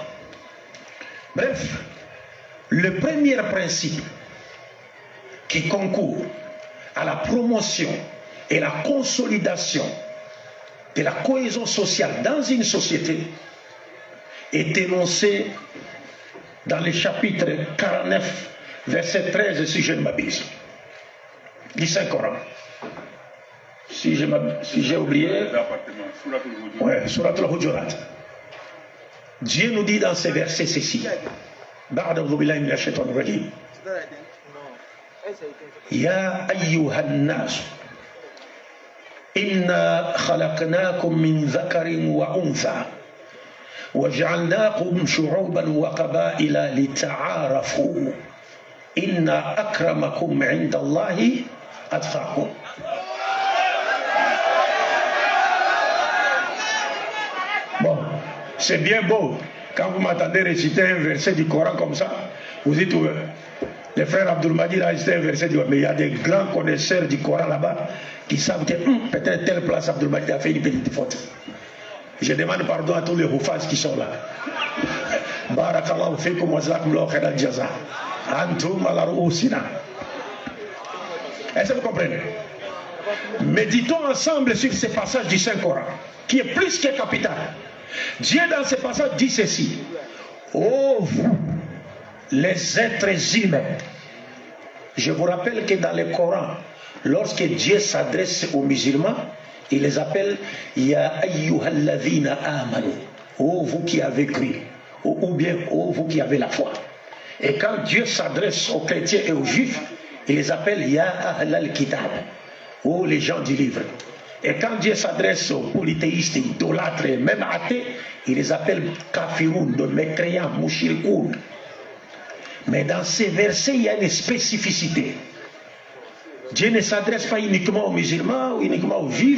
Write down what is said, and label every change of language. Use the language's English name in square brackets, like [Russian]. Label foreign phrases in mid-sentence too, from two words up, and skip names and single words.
[French] Bref, le premier principe qui concourt à la promotion et la consolidation de la cohésion sociale dans une société est énoncé dans le chapitre 49, verset 13, si je ne m'abuse, du Saint-Coran. Si j'ai oublié, ouais, Surat al-Hujurat. Dieu nous dit dans ces versets ceci. [Arabic] يا أيها الناس إنا خلقناكم من ذكر وأنثى وجعلناكم شعوبا وقبائل لتعارفوا إن أكرمكم عند الله أتقاكم. [French] Bon, c'est bien beau quand vous m'entendez réciter un verset du Coran comme ça. Vous dites, le frère Abdul Mahdi a récité un verset du Coran, mais il y a des grands connaisseurs du Coran là-bas qui savent que peut-être telle place Abdul Mahdi a fait une petite faute. Je demande pardon à tous les Houfaz qui sont là. [Arabic] بارك الله فيكم وجزاكم الله خير الجزاء. أنتم على رؤوسنا. [French] Est-ce que vous comprenez? Méditons ensemble sur ce passage du Saint-Coran, qui est plus que capital. Dieu dans ce passage dit ceci. Oh vous, les êtres humains. Je vous rappelle que dans le Coran, lorsque Dieu s'adresse aux musulmans, il les appelle [Arabic] Ya ayyuhalladhina amanu. [French] Oh vous qui avez cru. Ou bien oh vous qui avez la foi. Et quand Dieu s'adresse aux chrétiens et aux juifs, il les appelle [Arabic] Ya ahlal kitab. [French] Oh les gens du livre. Et quand Dieu s'adresse aux polythéistes, idolâtres, même athées, il les appelle kafiroun, de mécréants, mouchirikoun. Mais dans ces versets, il y a une spécificité. Dieu ne s'adresse pas uniquement aux musulmans ou uniquement aux juifs.